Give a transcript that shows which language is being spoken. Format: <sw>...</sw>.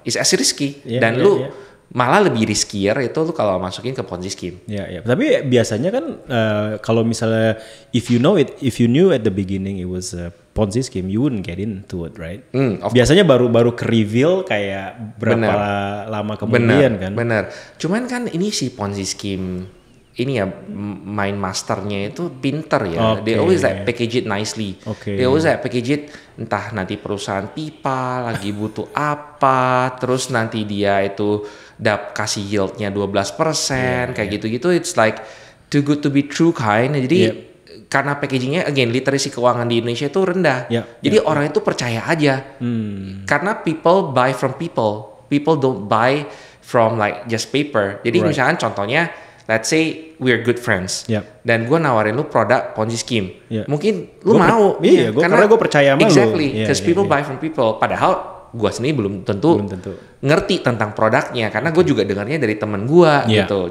<en>It's as risky</en> <id>dan lu malah lebih riskier itu lu kalau masukin ke Ponzi scheme. Tapi biasanya kan kalau misalnya</id> <en>if you knew at the beginning it was a Ponzi scheme, you wouldn't get into it, right?</en> <id>Biasanya baru ke reveal kayak berapa lama kemudian kan. Bener. Cuman kan ini si Ponzi scheme ini ya, main masternya itu pinter ya.</id> <en>They always like package it nicely. They always like package it,</en> <id>entah nanti perusahaan pipa lagi butuh apa, terus nanti dia itu kasih yieldnya 12%, kayak gitu-gitu.</id> <en>It's like too good to be true kind.</en> <id>Jadi karena packagingnya, again, literasi keuangan di Indonesia itu rendah. Jadi orang itu percaya aja. Karena</id> <en>people buy from people. People don't buy from like just paper.</en> <id>Jadi misalkan contohnya,</id> <en>let's say we're good friends,</en> <id>dan gue nawarin lu produk Ponzi scheme, mungkin lu mau, karena gue percaya sama lu.</id> <en>Exactly, because people buy from people.</en> <id>Padahal gue sendiri belum tentu ngerti tentang produknya, karena gue juga dengarnya dari temen gue gitu.</id>